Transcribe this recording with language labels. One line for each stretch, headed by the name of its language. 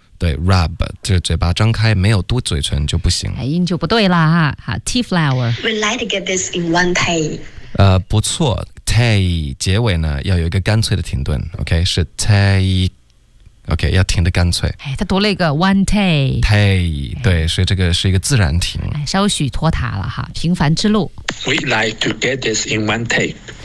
Chinese: 对 rub 这嘴巴张开没有嘟嘴唇就不行了音就不对了哈好
English: tea flower We'd like to get this in one take
Chinese: 不错Take 结尾呢要有一个干脆的停顿 ，OK 是 take，OK、okay, 要停的干脆。哎，他读了一个
English: one take。
Chinese: Take 对，所以这个是一个自然停。哎，稍许拖沓了哈，平凡之路。
English: We like to get this in one take。